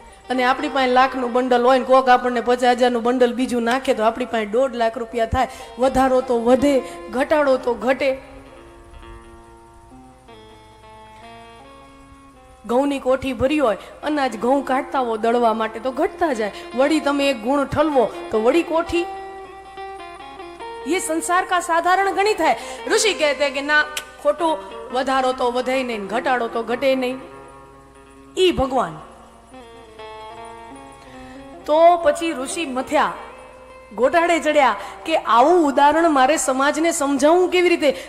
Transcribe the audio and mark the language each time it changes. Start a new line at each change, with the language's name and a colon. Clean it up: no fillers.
Gujarati: અને આપણી પાસે લાખનું બંડલ હોય ને કોક આપણને 50,000નું બંડલ બીજું નાખે તો આપણી પાસે 1.5 લાખ રૂપિયા થાય. વધારો તો વધે, ઘટાડો તો ઘટે. ઘઉંની કોઠી ભરી હોય, અનાજ ઘઉં કાઢતા હો દળવા માટે તો ઘટતા જાય. વળી તમે એક ગુણ ઠલવો તો વળી કોઠી.
Hindi: ये संसार का साधारण गणित है. ऋषि कहते हैं कि ना खोटो,
Gujarati: વધારો તો વધે નહીં, ઘટાડો તો ઘટે નહીં. ઈ ભગવાન. તો પછી ઋષિ મથ્યા ગોટાળે ચડ્યા કે આવું ઉદાહરણ મારે સમાજને સમજાવવું કેવી રીતે?